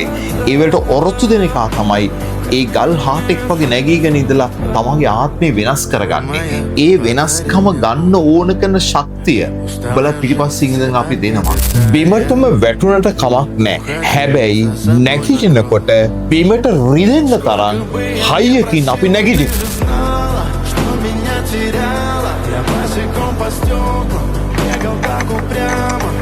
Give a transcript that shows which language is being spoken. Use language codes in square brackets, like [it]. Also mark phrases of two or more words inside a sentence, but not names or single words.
[si] ඒවලට ඔරොත්තු දෙන එක තමයි ඒ ගල් හාටෙක් වගේ නැගීගෙන ඉඳලා තමන්ගේ ආත්මය වෙනස් කරගන්නේ. ඒ වෙනස්කම ගන්න ඕන කරන ශක්තිය බල පිටිපස්සින් ඉඳන් අපි දෙනවා. බිමටම වැටුණට කමක් නැහැ. හැබැයි නැගිටිනකොට බිමට රිදෙන්න තරම් හයියකින් අපි නැගිටිනවා. [ru] Меня теряла, я босиком по стеклам, бегал так упрямо.